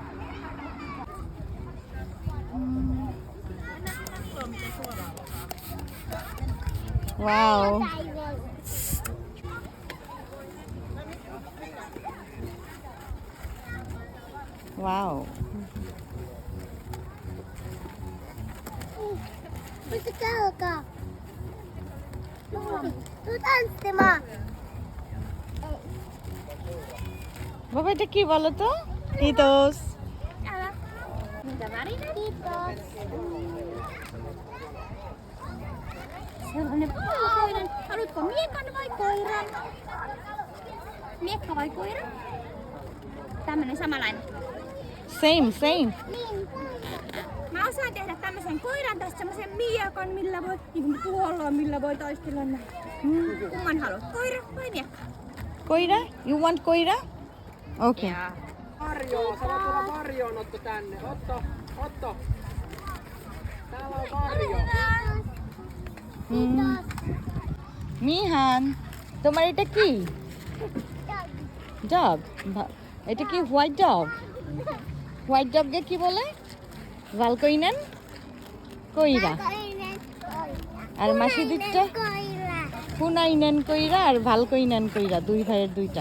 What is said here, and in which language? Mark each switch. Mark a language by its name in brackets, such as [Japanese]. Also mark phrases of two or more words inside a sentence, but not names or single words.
[Bangla] ওয়াও ওয়াও। বাবা এটা কি বলো তো? টিটোস। [Finnish] Sellainen valkoinen. Haluatko miekan vai koiran? Miekka vai koira? Tämmönen samanlainen. Same. Mä osaan tehdä tämmösen koiran tästä semmosen miekon, millä voi, niin kuin tuolla, millä voi taistella näin. Kumman haluat, koira vai miekka? Koira? [English] You want koira? Okay. [Finnish] Marjo, sä voit tulla Marjoon, Otto tänne. Otto. Täällä on Marjo. [Bangla] মিহান তোমার এটা কি? ডগ। এটা কি [English] white dog? white dogকে [Bangla] কি বলে? ভালকইনেন কইরা। আর মাসিদিরটা ফুনাইনেন কইরা আর ভালকইনেন কইরা, দুই ভাইয়ের দুইটা।